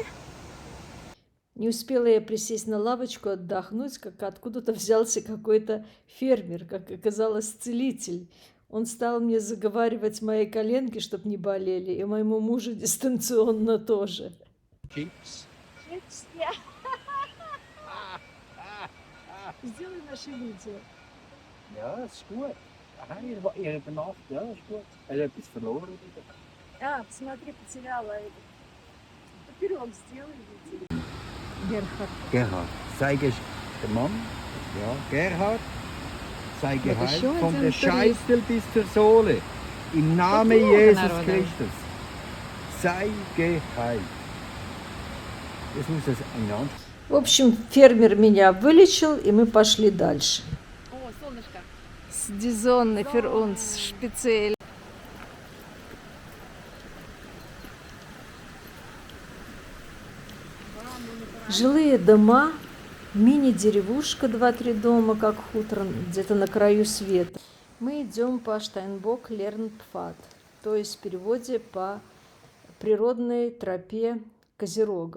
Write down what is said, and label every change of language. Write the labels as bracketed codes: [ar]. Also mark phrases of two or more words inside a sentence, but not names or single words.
[ru] Не успела я присесть на лавочку отдохнуть, как откуда-то взялся какой-то фермер, как оказалось, целитель. Он стал мне заговаривать мои коленки, чтобы не болели, и моему мужу дистанционно тоже. Chips. Сделай наше видео. [de] Ja, ist gut. Aha, ihr habt Nacht, ja, ist gut. Er hat etwas verloren wieder. [ru] Посмотри, потеряла это. Поперек сделай видео. Герхард. [de] Gerhard. Zeige der Mann. Ja, Gerhard. Zeige Das ist heil. schon Von ein der Tourist. Scheitel bis zur Sohle. Im Namen [ru] Много [de] Jesus [ru] народу. [de] Christus. Sei geheilt. Jetzt muss es einander. [ru] В общем, фермер меня вылечил, и мы пошли дальше. О, солнышко. [de] Die Sonne für uns speziell. [ru] Жилые дома, мини-деревушка, 2-3 дома, как хутор, где-то на краю света. Мы идем по Штайнбок-Лернпфад, то есть в переводе по природной тропе козерогов.